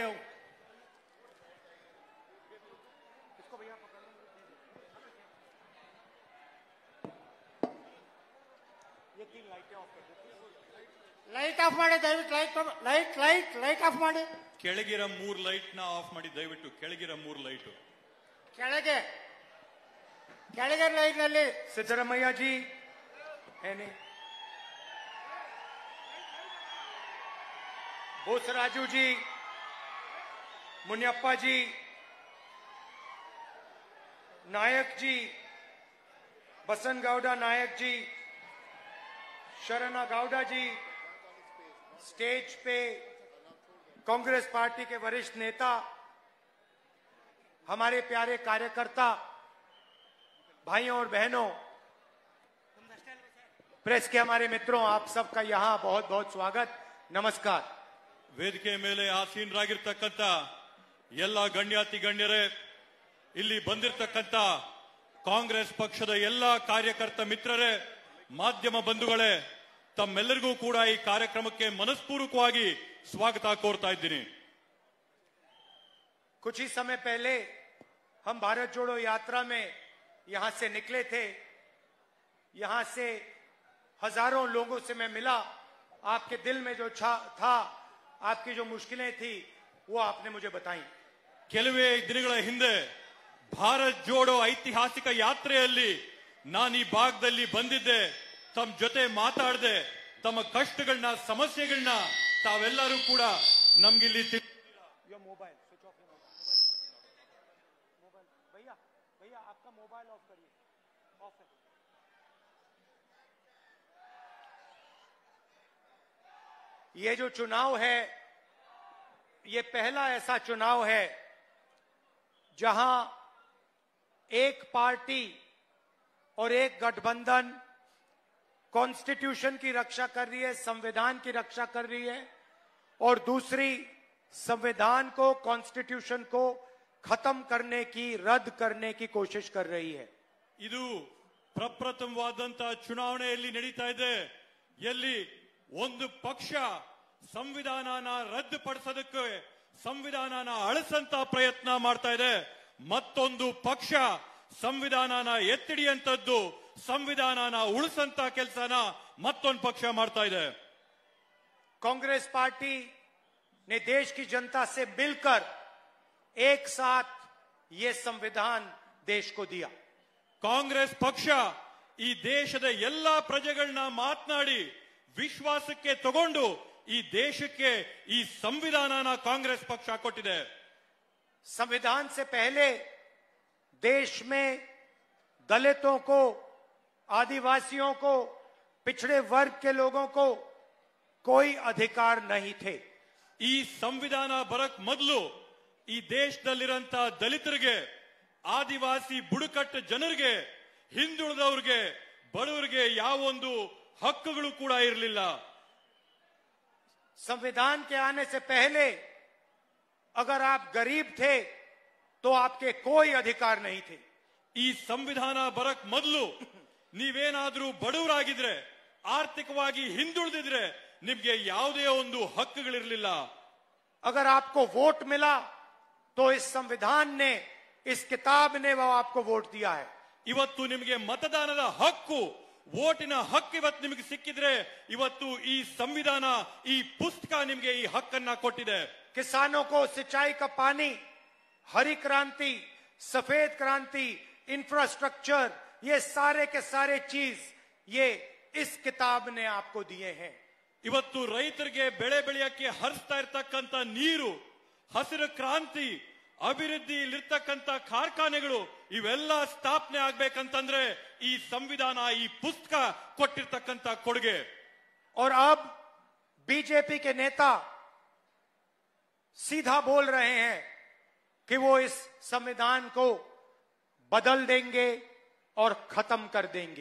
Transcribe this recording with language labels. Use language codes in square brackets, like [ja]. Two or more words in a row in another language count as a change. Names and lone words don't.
[kn] ಅವು [en] light off [kn] ಮಾಡಿ ದಯವಿಟ್ಟು. [en] light off [kn] ಮಾಡಿ. ಕೆಳಗಿರ 3 ಲೈಟ್ ನ ಆಫ್ ಮಾಡಿ ದಯವಿಟ್ಟು. ಕೆಳಗಿರ 3 ಲೈಟ್ ಕೆಳಗೆ ಲೈಟ್ ನಲ್ಲಿ [hi] सिद्धरमैया जी है नहीं, बोसराजू जी, मुनियप्पा जी, नायक जी, बसन गौडा नायक जी, शरणा गौडा जी, स्टेज पे कांग्रेस पार्टी के वरिष्ठ नेता, हमारे प्यारे कार्यकर्ता, भाइयों और बहनों, प्रेस के हमारे मित्रों, आप सबका यहाँ बहुत बहुत स्वागत, नमस्कार. [kn] ವೇದಿಕೆ ಮೇಲೆ ಆಸೀನರಾಗಿರ್ತಕ್ಕಂಥ ಎಲ್ಲ ಗಣ್ಯಾತಿ ಗಣ್ಯರೇ, ಇಲ್ಲಿ ಬಂದಿರತಕ್ಕಂಥ ಕಾಂಗ್ರೆಸ್ ಪಕ್ಷದ ಎಲ್ಲ ಕಾರ್ಯಕರ್ತ ಮಿತ್ರರೇ, ಮಾಧ್ಯಮ ಬಂಧುಗಳೇ, ತಮ್ಮೆಲ್ಲರಿಗೂ ಕೂಡ ಈ ಕಾರ್ಯಕ್ರಮಕ್ಕೆ ಮನಸ್ಪೂರ್ವಕವಾಗಿ ಸ್ವಾಗತ ಕೋರ್ತಾ ಇದ್ದೀನಿ. [hi] कुछ ही समय पहले हम भारत जोड़ो यात्रा में यहां से निकले थे. यहां से हजारों लोगों से मैं मिला. आपके दिल में जो था, आपकी जो मुश्किलें थी, वो आपने मुझे बताई. [kn] ಕೆಲವೇ ದಿನಗಳ ಹಿಂದೆ ಭಾರತ್ ಜೋಡೋ ಐತಿಹಾಸಿಕ ಯಾತ್ರೆಯಲ್ಲಿ ನಾನು ಈ ಭಾಗದಲ್ಲಿ ಬಂದಿದ್ದೆ. ತಮ್ಮ ಜೊತೆ ಮಾತಾಡದೆ ತಮ್ಮ ಕಷ್ಟಗಳನ್ನ, ಸಮಸ್ಯೆಗಳನ್ನ ತಾವೆಲ್ಲರೂ ಕೂಡ ನಮ್ಗಿಲ್ಲಿ [en] mobile switch off, [hi] मोबाइल भैया आपका [en] mobile off [hi] करिए, ऑफ है. ये जो चुनाव है, ये पहला ऐसा चुनाव है जहां एक पार्टी और एक गठबंधन कॉन्स्टिट्यूशन की रक्षा कर रही है, संविधान की रक्षा कर रही है, और दूसरी संविधान को, कॉन्स्टिट्यूशन को खत्म करने की, रद्द करने की कोशिश कर रही है. [kn] ಇದು ಪ್ರಪ್ರಥಮವಾದಂತ ಚುನಾವಣೆಯಲ್ಲಿ ನಡೀತಾ ಇದೆ. ಎಲ್ಲಿ ಒಂದು ಪಕ್ಷ ಸಂವಿಧಾನನ ರದ್ದುಪಡಿಸೋದಕ್ಕೆ, ಸಂವಿಧಾನನ ಅಳಿಸಂತ ಪ್ರಯತ್ನ ಮಾಡ್ತಾ ಇದೆ. ಮತ್ತೊಂದು ಪಕ್ಷ ಸಂವಿಧಾನನ ಎತ್ತಿಡಿಯಂತದ್ದು, ಸಂವಿಧಾನನ ಉಳಿಸಂತ ಕೆಲಸನ ಮತ್ತೊಂದು ಪಕ್ಷ ಮಾಡ್ತಾ ಇದೆ. [hi] कांग्रेस पार्टी ने देश की जनता से मिलकर एक साथ ये संविधान देश को दिया. [kn] ಕಾಂಗ್ರೆಸ್ ಪಕ್ಷ ಈ ದೇಶದ ಎಲ್ಲಾ ಪ್ರಜೆಗಳನ್ನ ಮಾತನಾಡಿ ವಿಶ್ವಾಸಕ್ಕೆ ತಗೊಂಡು ಈ ದೇಶಕ್ಕೆ ಈ ಸಂವಿಧಾನನ ಕಾಂಗ್ರೆಸ್ ಪಕ್ಷ ಕೊಟ್ಟಿದೆ. [hi] संविधान से पहले देश में दलितों को, आदिवासियों को, पिछड़े वर्ग के लोगों को कोई अधिकार नहीं थे. [kn] ಈ ಸಂವಿಧಾನ ಬರಕ್ ಮೊದಲು ಈ ದೇಶದಲ್ಲಿರಂತ ದಲಿತರಿಗೆ, ಆದಿವಾಸಿ ಬುಡಕಟ್ಟು ಜನರಿಗೆ, ಹಿಂದುಳಿದವ್ರಿಗೆ, ಬಡವರಿಗೆ ಯಾವೊಂದು ಹಕ್ಕುಗಳು ಕೂಡ ಇರಲಿಲ್ಲ. [hi] संविधान के आने से पहले अगर आप गरीब थे तो आपके कोई अधिकार नहीं थे. [kn] ಈ ಸಂವಿಧಾನ ಬರಕ್ ಮೊದಲು ನೀವೇನಾದ್ರೂ ಬಡವರಾಗಿದ್ರೆ, ಆರ್ಥಿಕವಾಗಿ ಹಿಂದುಳಿದಿದ್ರೆ ನಿಮ್ಗೆ ಯಾವುದೇ ಒಂದು ಹಕ್ಕುಗಳಿರಲಿಲ್ಲ. [hi] अगर आपको वोट मिला तो इस संविधान ने, इस किताब ने वो आपको वोट दिया है. [kn] ಇವತ್ತು ನಿಮಗೆ ಮತದಾನದ ಹಕ್ಕು, ವೋಟಿನ ಹಕ್ಕು ಇವತ್ತು ನಿಮಗೆ ಸಿಕ್ಕಿದ್ರೆ ಇವತ್ತು ಈ ಸಂವಿಧಾನ, ಈ ಪುಸ್ತಕ ನಿಮಗೆ ಈ ಹಕ್ಕನ್ನ ಕೊಟ್ಟಿದೆ. [hi] किसानों को सिंचाई का पानी हरी क्रांति, सफेद क्रांति, इंफ्रास्ट्रक्चर, ये सारे के सारे चीज ये इस किताब ने आपको दिए हैं। [kn] ಇವತ್ತು ರೈತರಿಗೆ ಬೆಳೆ ಬೆಳೆಯಕ್ಕೆ ಹರಿಸ್ತಾ ಇರ್ತಕ್ಕಂಥ ನೀರು, ಹಸಿರು ಕ್ರಾಂತಿ, ಅಭಿವೃದ್ಧಿಯಲ್ಲಿರ್ತಕ್ಕಂಥ ಕಾರ್ಖಾನೆಗಳು ಇವೆಲ್ಲ ಸ್ಥಾಪನೆ ಆಗ್ಬೇಕಂತಂದ್ರೆ ಈ ಸಂವಿಧಾನ, ಈ ಪುಸ್ತಕ ಕೊಟ್ಟಿರ್ತಕ್ಕಂಥ ಕೊಡುಗೆ. [hi] और अब बीजेपी के नेता सीधा बोल रहे हैं कि वो इस संविधान को बदल देंगे और खत्म कर देंगे.